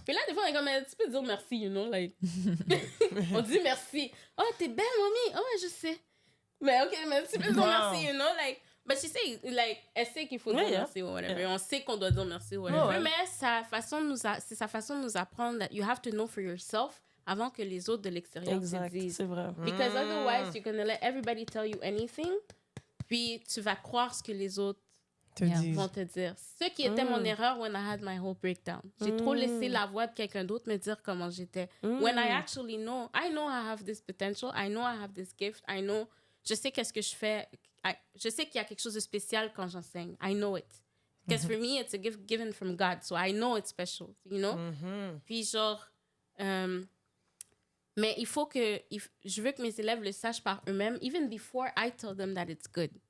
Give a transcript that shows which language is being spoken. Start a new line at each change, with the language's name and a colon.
French: Puis là, des fois, on est comme, tu peux dire merci,
English: you know, like.
French: On dit merci. Oh, t'es belle, mamie. Oh, ouais, je sais. Mais OK, mais tu peux dire merci, you know, like.
English: But she say, like,
French: elle sait qu'il faut
English: Yeah,
French: dire
English: yeah.
French: merci ou whatever.
English: Yeah.
French: On sait qu'on doit dire merci ou whatever. Ouais. Mais c'est sa façon de nous apprendre
English: that you have to know for yourself
French: avant que les autres de l'extérieur Exact, te disent. c'est vrai.
English: Because otherwise, you're gonna let everybody tell you anything.
French: Puis tu vas croire ce que les autres Te
English: Yeah.
French: dis. vont te dire. Ce qui était mon erreur
English: when I had my whole breakdown.
French: J'ai trop laissé la voix de quelqu'un d'autre me dire comment j'étais.
English: When I actually know, I know I have this potential, I know I have this gift, I know,
French: je sais qu'est-ce que je fais, je sais qu'il y a quelque chose de spécial quand j'enseigne.
English: I know it. Because for me, it's a gift given from God, so I know it's special, you know?
French: Puis genre, mais il faut que, je veux que mes élèves le sachent par eux-mêmes,
English: even before I tell them that it's good.